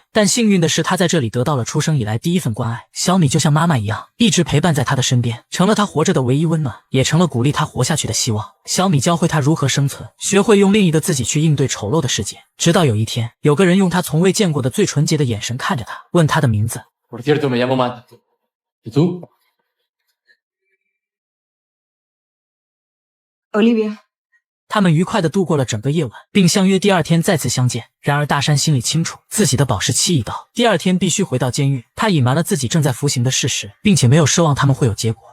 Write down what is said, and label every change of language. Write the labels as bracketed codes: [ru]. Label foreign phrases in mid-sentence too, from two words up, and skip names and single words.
[zh] 但幸运的是，他在这里得到了出生以来第一份关爱。小米就像妈妈一样，一直陪伴在他的身边，成了他活着的唯一温暖，也成了鼓励他活下去的希望。小米教会他如何生存，学会用另一个自己去应对丑陋的世界。直到有一天，有个人用他从未见过的最纯洁的眼神看着他，问他的名字。 [es] Por cierto, me llamo Matt. ¿Y tú? Olivia. [zh] 他们愉快地度过了整个夜晚，并相约第2天再次相见。然而大山心里清楚，自己的保释期已到，第2天必须回到监狱。他隐瞒了自己正在服刑的事实，并且没有奢望他们会有结果。